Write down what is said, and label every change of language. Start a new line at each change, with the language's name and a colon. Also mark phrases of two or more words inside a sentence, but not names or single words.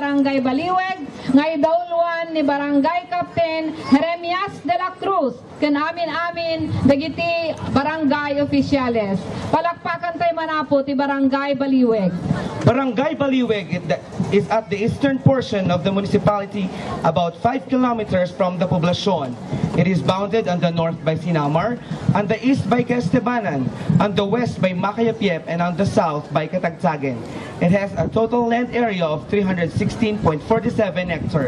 Iloko: Barangay Baliweg, nga idawluan ni Barangay Captain Jeremias de la Cruz, ken amin dagiti barangay opisyales. Palakpakan tayo manapo ti Barangay Baliweg.
English: Barangay Baliweg is at the eastern portion of the municipality, about 5 kilometers from the poblacion. It is bounded on the north by Sinamar, on the east by Estebanan, on the west by Macayapiep, and on the south by Catagtagan. It has a total land area of 316.47 hectares.